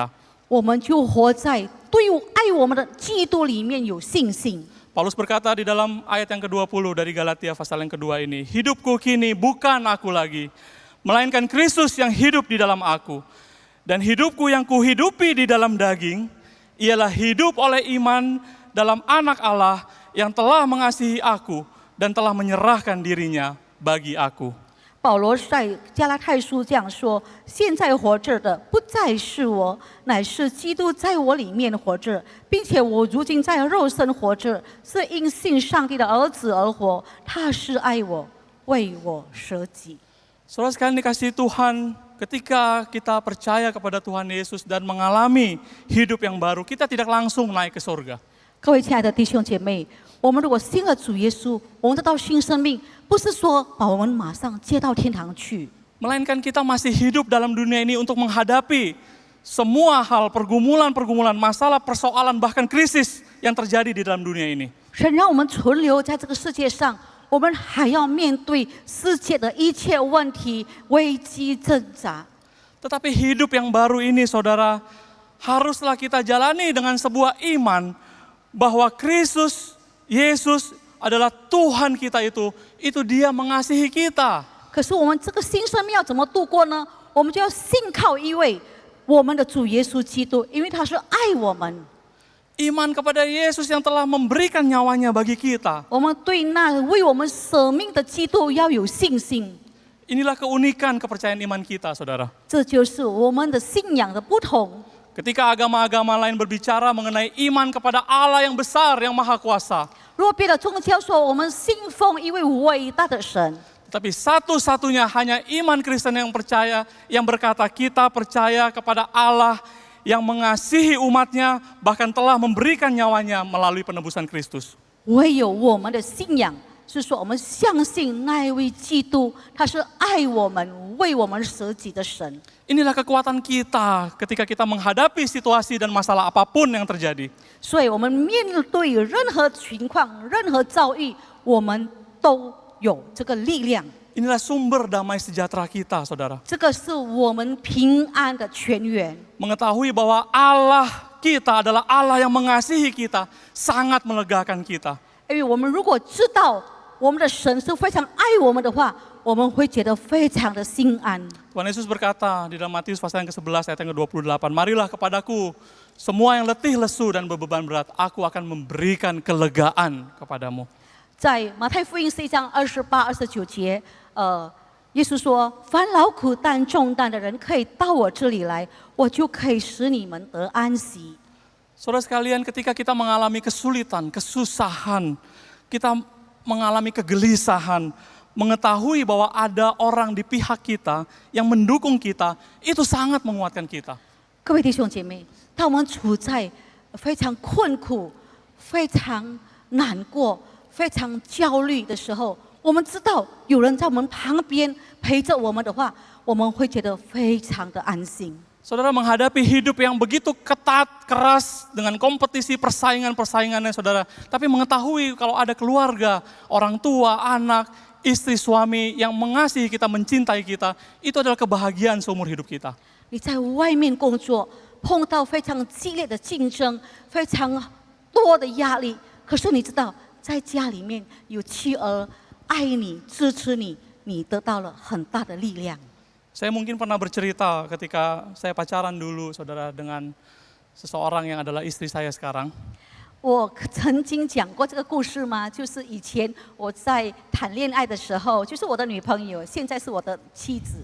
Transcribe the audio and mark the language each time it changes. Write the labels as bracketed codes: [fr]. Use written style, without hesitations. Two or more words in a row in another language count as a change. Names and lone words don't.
[zh] 我们就活在对爱我们的基督里面有信心。 [id] Paulus berkata di dalam ayat yang ke-20 dari Galatia pasal yang kedua ini, hidupku kini bukan aku lagi, melainkan Kristus yang hidup di dalam aku. Dan hidupku yang kuhidupi di dalam daging, ialah hidup oleh iman dalam anak Allah yang telah mengasihi aku dan telah menyerahkan dirinya bagi aku. [zh] 保罗在加拉太书这样说：现在活着的不再是我，乃是基督在我里面活着，并且我如今在肉身活着，是因信上帝的儿子而活。他是爱我，为我舍己。 [id] Saudara sekalian dikasihi Tuhan, ketika kita percaya kepada Tuhan Yesus dan mengalami hidup yang baru, kita tidak langsung naik ke surga. [zh] 各位亲爱的弟兄姐妹，我们如果信了主耶稣，我们得到新生命，不是说把我们马上接到天堂去， [id] Melainkan kita masih hidup dalam dunia ini untuk menghadapi semua hal, pergumulan-pergumulan, masalah, persoalan, bahkan krisis yang terjadi di dalam dunia ini. [zh] 神让我们存留在这个世界上，我们还要面对世界的一切问题、危机挣扎。 [id] Tetapi hidup yang baru ini, saudara, haruslah kita jalani dengan sebuah iman bahwa Kristus, Yesus adalah Tuhan kita itu Dia mengasihi kita. [zh] 可是我们这个新生命要怎么度过呢？我们就要信靠一位我们的主耶稣基督，因为他是爱我们。 [id] Iman kepada Yesus yang telah memberikan nyawanya bagi kita. [zh] 我们对那为我们舍命的基督要有信心。 [id] Inilah keunikan kepercayaan iman kita, saudara. [zh] 这就是我们的信仰的不同。 [id] Ketika agama-agama lain berbicara mengenai iman kepada Allah yang besar, yang maha kuasa. [zh] 如果别的宗教说我们信奉一位伟大的神， [id] Tapi satu-satunya hanya iman Kristen yang percaya, yang berkata kita percaya kepada Allah yang mengasihi umatnya, bahkan telah memberikan nyawanya melalui penebusan Kristus. [zh] 唯有我们的信仰是说我们相信那一位基督，他是爱我们、为我们舍己的神。 [id] Inilah kekuatan kita ketika kita menghadapi situasi dan masalah apapun yang terjadi. [zh] 所以我们面对任何情况、任何遭遇，我们都有这个力量。 [id] Inilah sumber damai sejahtera kita, saudara. [zh] 这个是我们平安的泉源。 [id] Mengetahui bahwa Allah kita adalah Allah yang mengasihi kita, sangat melegakan kita. [zh] 因为我们如果知道我们的神是非常爱我们的话，我们会觉得非常的心安。 [id] Tuhan Yesus berkata di dalam Matius pasal yang ke-11 ayat yang ke-28, marilah kepadaku semua yang letih, lesu dan berbeban berat, aku akan memberikan kelegaan kepadamu. [zh] 在马太福音11章28、29节，耶稣说：“凡劳苦担重担的人，可以到我这里来，我就可以使你们得安息。” [id] Saudara sekalian, ketika kita mengalami kesulitan, kesusahan, kita mengalami kegelisahan, mengetahui bahwa ada orang di pihak kita yang mendukung kita, itu sangat menguatkan kita. [zh] 各位弟兄姐妹，当我们处在非常困苦、非常难过、非常焦虑的时候，我们知道有人在我们旁边陪着我们的话，我们会觉得非常的安心。 [id] Saudara menghadapi hidup yang begitu ketat, keras, dengan kompetisi, persaingan-persaingannya saudara. Tapi mengetahui kalau ada keluarga, orang tua, anak, istri, suami yang mengasihi kita, mencintai kita, itu adalah kebahagiaan seumur hidup kita. [zh] 你在外面工作，碰到非常激烈的竞争，非常多的压力，可是你知道，在家里面有妻儿爱你、支持你，你得到了很大的力量。 [id] Saya mungkin pernah bercerita ketika saya pacaran dulu saudara dengan seseorang yang adalah istri saya sekarang. [zh] 我曾经讲过这个故事吗？就是以前我在谈恋爱的时候，就是我的女朋友，现在是我的妻子。